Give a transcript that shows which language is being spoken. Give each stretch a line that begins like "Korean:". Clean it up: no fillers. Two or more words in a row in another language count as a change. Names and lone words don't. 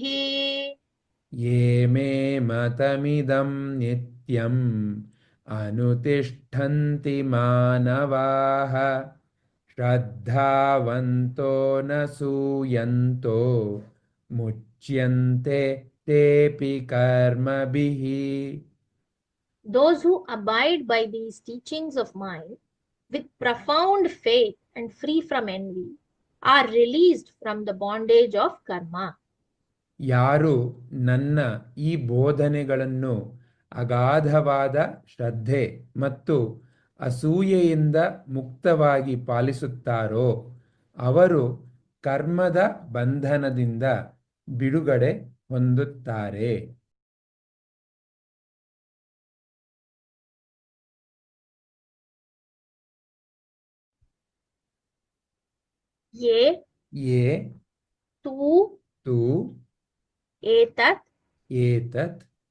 Sanskrit: ये मे मतमिदं नित्यम् अनुतिष्ठन्ति मानवाः श्रद्धावन्तो न सूयन्तो मुच्यन्ते तेऽपि कर्मभिः।
English: Those who abide by these teachings of mine with profound faith and free from envy are released from the bondage of karma.
Kannada: ಯಾರು ನನ್ನ ಈ ಬೋಧನೆಗಳನ್ನು ಅಗಾಧವಾದ ಶ್ರದ್ಧೆ ಮತ್ತು ಅಸೂಯೆಯಿಂದ ಮುಕ್ತವಾಗಿ ಪಾಲಿಸುತ್ತಾರೋ ಅವರು ಕರ್ಮದ ಬಂಧನದಿಂದ ಬಿಡುಗಡೆ ಹೊಂದುತ್ತಾರೆ.
Sanskrit: ये ये तु तु एतत् एतत्